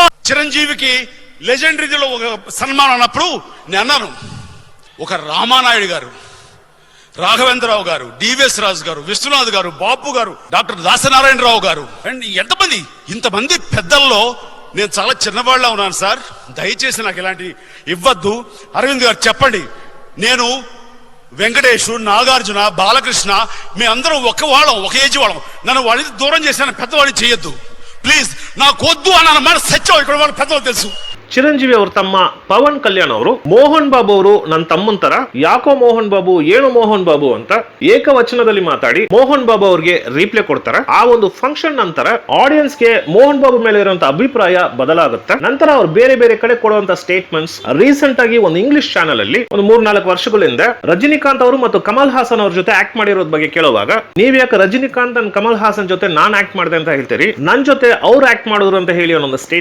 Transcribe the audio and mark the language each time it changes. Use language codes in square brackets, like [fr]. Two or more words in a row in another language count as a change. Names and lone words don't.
[te] చిరంజీవికి లెజెండరీలో ఒక సన్మానం అన్నప్పుడు నేను అన్నాను, ఒక రామానాయుడు గారు, రాఘవేంద్రరావు గారు, డివిఎస్ రాజు గారు, విశ్వనాథ్ గారు, బాపు గారు, డాక్టర్ దాసనారాయణరావు గారు, అండ్ ఎంతమంది, ఇంతమంది పెద్దల్లో నేను చాలా చిన్నవాళ్ళ ఉన్నాను సార్, దయచేసి నాకు ఇలాంటి ఇవ్వద్దు. అరవింద్ గారు చెప్పండి, నేను వెంకటేష్, నాగార్జున, బాలకృష్ణ, మేమందరం ఒక వాళ్ళం, ఒక ఏజ్ వాళ్ళం. నన్ను వాళ్ళని దూరం చేసిన పెద్దవాడిని చేయొద్దు ప్లీజ్. నాకు వద్దు అని అన్నమాట సత్యం. ఇక్కడ వాళ్ళ పెద్దవాళ్ళు తెలుసు. [kn] ಚಿರಂಜೀವಿ ಅವ್ರ ತಮ್ಮ ಪವನ್ ಕಲ್ಯಾಣ್ ಅವರು ಮೋಹನ್ ಬಾಬು ಅವರು ನನ್ನ ತಮ್ಮನ್ ತರ, ಯಾಕೋ ಮೋಹನ್ ಬಾಬು, ಏನು ಮೋಹನ್ ಬಾಬು ಅಂತ ಏಕವಚನದಲ್ಲಿ ಮಾತಾಡಿ ಮೋಹನ್ ಬಾಬು ಅವ್ರಿಗೆ ರಿಪ್ಲೈ ಕೊಡ್ತಾರೆ. ಆ ಒಂದು ಫಂಕ್ಷನ್ ನಂತರ ಆಡಿಯನ್ಸ್ಗೆ ಮೋಹನ್ ಬಾಬು ಮೇಲೆ ಇರುವಂತ ಅಭಿಪ್ರಾಯ ಬದಲಾಗುತ್ತೆ. ನಂತರ ಅವ್ರು ಬೇರೆ ಬೇರೆ ಕಡೆ ಕೊಡುವಂತ ಸ್ಟೇಟ್ಮೆಂಟ್ಸ್. ರೀಸೆಂಟ್ ಆಗಿ ಒಂದು [en] English channel [kn] ಅಲ್ಲಿ ಒಂದು 3-4 ವರ್ಷಗಳಿಂದ ರಜನಿಕಾಂತ್ ಅವರು ಮತ್ತು ಕಮಲ್ ಹಾಸನ್ ಅವ್ರ ಜೊತೆ ಆಕ್ಟ್ ಮಾಡಿರೋದ್ ಬಗ್ಗೆ ಕೇಳುವಾಗ, ನೀವ್ ಯಾಕೆ ರಜನಿಕಾಂತ್ ಅಂಡ್ ಕಮಲ್ ಹಾಸನ್ ಜೊತೆ ನಾನ್ ಆಕ್ಟ್ ಮಾಡಿದೆ ಅಂತ ಹೇಳ್ತೀರಿ, ನನ್ ಜೊತೆ ಅವ್ರು ಆಕ್ಟ್ ಮಾಡಿದ್ರು ಅಂತ ಹೇಳಿ ಅನ್ನೋ ಸ್ಟೇಟ್ಮೆಂಟ್.